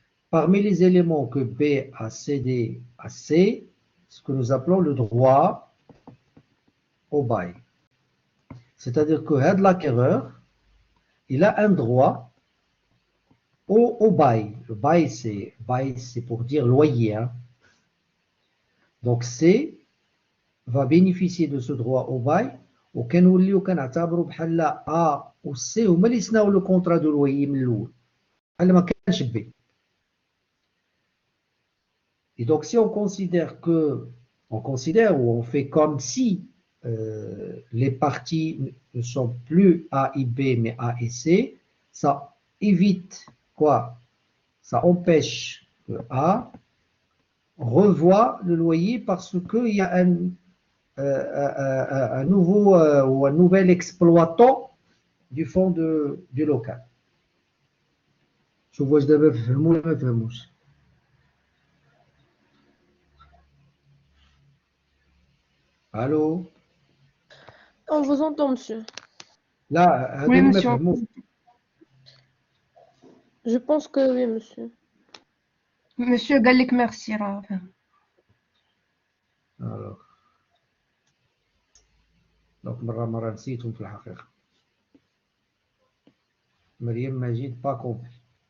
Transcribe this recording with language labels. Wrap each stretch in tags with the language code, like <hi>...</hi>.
<fr>Parmi les éléments que B a cédé à C, ce que nous appelons le droit au bail. C'est-à-dire que l'acquéreur, il a un droit au bail. Le bail, c'est pour dire loyer. Hein. Donc, C va bénéficier de ce droit au bail.</fr> <ar>وكنوليو كنعتبروا بحال A ou C هما اللي يصنعوا</ar> <fr>le contrat de loyer</fr> <ar>من الأول. بحال ما كانش B.</ar> <fr>Et donc, si on considère ou on fait comme si les parties ne sont plus A et B, mais A et C, ça évite quoi? Ça empêche que A revoie le loyer parce qu'il y a un nouveau ou un nouvel exploitant du fonds du local.</fr> <ar>شوفوا واش دابا فهموا ولا ما فهموش.</ar> <fr>Allô? On vous entend, monsieur. Là, Oui,</fr> <ar>هذو ما</ar> <fr>monsieur.</fr> <ar>فهموش.</ar> <fr>Je pense que oui, monsieur.</fr> <ar>Monsieur قال لك merci راه فهم.</ar> <fr>Alors, donc</fr> <ar>مرة نسيتهم في الحقيقة.</ar> <fr>مريم مجيد pas compris.</fr>